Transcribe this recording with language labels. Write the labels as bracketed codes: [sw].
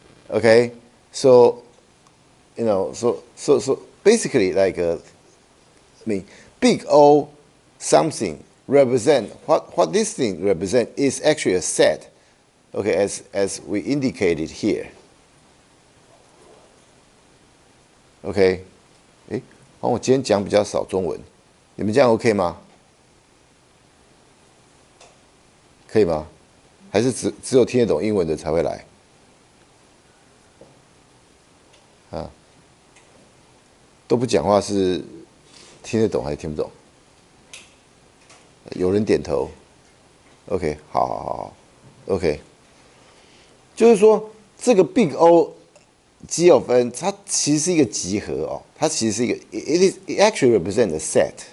[en] Okay, so so basically, like big O something represent what this thing represent is actually a set, okay, as we indicated here. [zh] OK， 我今天讲比较少中文，你们这样 OK 吗？可以吗？还是只有听得懂英文的才会来？啊，都不讲话是听得懂还是听不懂？有人点头。 OK， 好 ，OK， 就是说这个 big O G of n 它其实是一个集合哦，它其实是一个 [en] it actually represents a set.